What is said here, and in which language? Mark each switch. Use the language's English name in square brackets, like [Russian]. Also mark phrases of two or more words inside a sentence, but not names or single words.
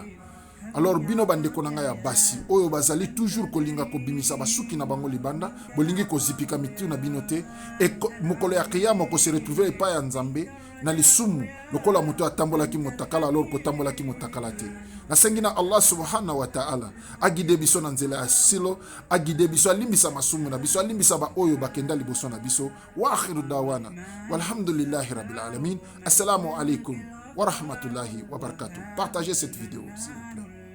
[Lingala] Alors bino bandeko nanga ya basi oyo bazali toujours kolinga kobimisa basuki na bango libanda bolingi kozipika mitu na bino te e mokolo ya kiyama ko [French] se retrouver [Lingala] epai ya Nzambe na lisumu lokola moto atambolaki mutakala alors kotambolaki mutakala te. Nasengi na Allah [Arabic] سبحانه وتعالى [Lingala] agide biso na nzela ya silo agide biso alimbisa masumu na biso alimbisa ba oyo bakenda liboso na biso [Arabic] وآخر دعوانا والحمد لله رب العالمين. السلام عليكم ورحمة الله وبركاته. [French] Partagez cette vidéo s'il vous plaît.